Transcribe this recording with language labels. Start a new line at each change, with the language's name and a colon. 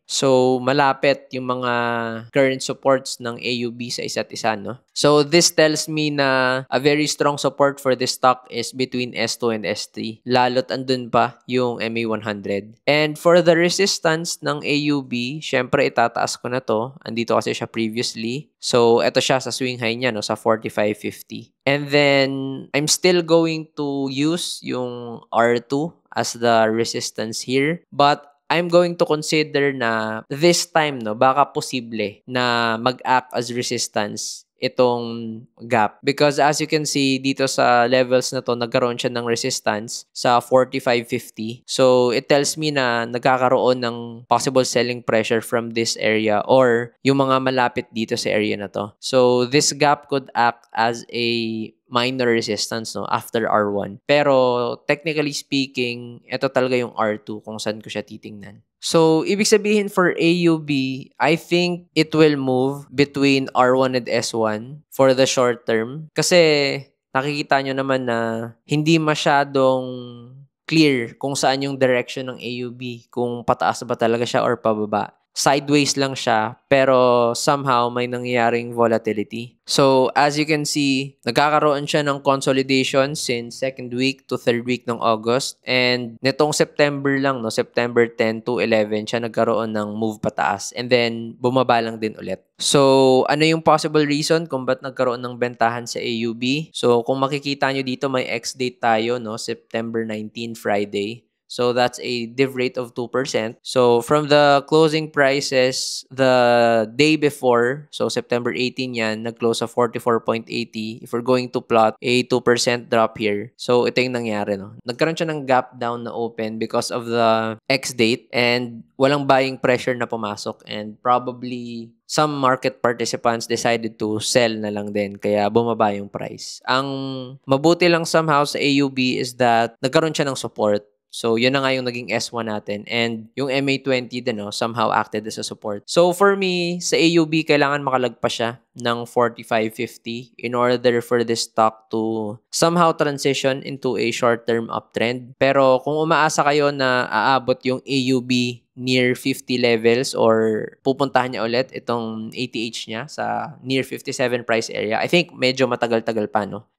Filipino: So, malapit yung mga current supports ng AUB sa isa't isa, no?
English: So, this tells me na a very strong support for this stock is between S2 and S3.
Filipino: Lalo't andun pa yung MA100.
English: And for the resistance
Filipino: ng AUB, syempre itataas ko na to. Andito kasi siya previously. So, eto siya sa swing high niya, no, sa 45.50.
English: And then, I'm still going to use yung R2 as the resistance here. But I'm going to consider na this time, no, baka posible na mag-act as resistance itong gap. Because as you can see,
Filipino: dito sa levels na to, nagkaroon siya ng resistance sa 45.50.
English: So, it tells me na nagkakaroon ng possible selling pressure from this area or yung mga malapit dito sa area na to. So, this gap could act as a minor resistance, no, after R1.
Filipino: Pero technically speaking, ito talaga yung R2 kung saan ko siya titingnan.
English: So,
Filipino: ibig sabihin
English: for AUB, I think it will move between R1 and S1 for the short term.
Filipino: Kasi nakikita nyo naman na hindi masyadong clear kung saan yung direction ng AUB, kung pataas ba talaga siya or pababa. Sideways lang siya, pero somehow may nangyayaring volatility.
English: So, as you can see, nagkakaroon siya ng consolidation since second week to third week ng August.
Filipino: And nitong September lang, no, September 10 to 11, siya nagkaroon ng move pataas. And then, bumaba lang din ulit. So, ano yung possible reason kung ba't nagkaroon ng bentahan sa AUB? So, kung makikita nyo dito, may X-date tayo, no, September 19, Friday.
English: So, that's a div rate of 2%. So, from the closing prices the day before, so September 18 yan, nag-close sa 44.80. If we're going to plot a 2% drop here, so ito yung nangyari, no? Nagkaroon siya ng gap down na open because of the X date and
Filipino: walang buying pressure na pumasok
English: and probably some market participants decided to sell na lang din kaya bumaba yung price.
Filipino: Ang mabuti lang somehow sa AUB is that nagkaroon siya ng support. So, yun na nga yung naging S1 natin.
English: And yung MA20 din, no, somehow acted as a support. So, for me, sa AUB,
Filipino: kailangan makalagpas siya
English: ng 45.50 in order for this stock to somehow transition into a short-term uptrend.
Filipino: Pero kung umaasa kayo na aabot yung AUB near 50 levels or pupuntahan niya ulit itong ATH niya sa near 57 price area,
English: I think
Filipino: medyo matagal-tagal pa, no?